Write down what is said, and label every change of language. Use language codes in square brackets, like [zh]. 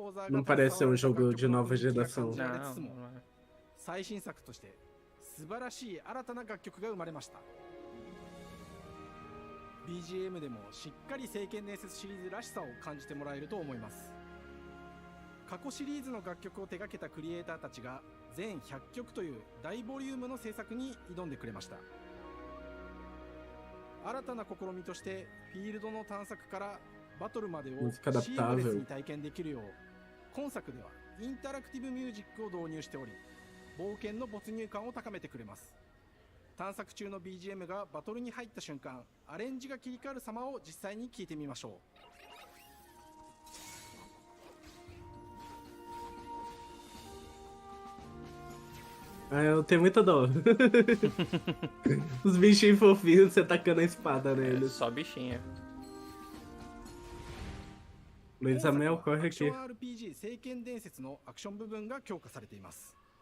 [pt] Não parece ser um jogo de nova geração. Não, não é. [ja] 最新作として素晴らしい新たな楽曲が生まれました。 BGM でもしっかり聖剣伝説シリーズらしさを感じてもらえると思います。過去シリーズの楽曲を手掛けたクリエイターたちが全100曲という大ボリュームの制作に挑んでくれました。新たな試みとしてフィールドの探索からバトルまでをシームレスに体験できるよう今作ではインタラクティブミュージックを導入しており、冒険の没入感を高めてくれます。探索中の BGM がバトルに入った瞬間、アレンジが切り替わる様を実際に聞いてみましょう。 [pt] Ah, eu tenho muita dó. Os bichinhos fofinhos, você tacando a espada neles. Só bichinha. Luiz Amel, corre aqui. [ja] RPG 聖剣伝説のアクション部分が強化されています。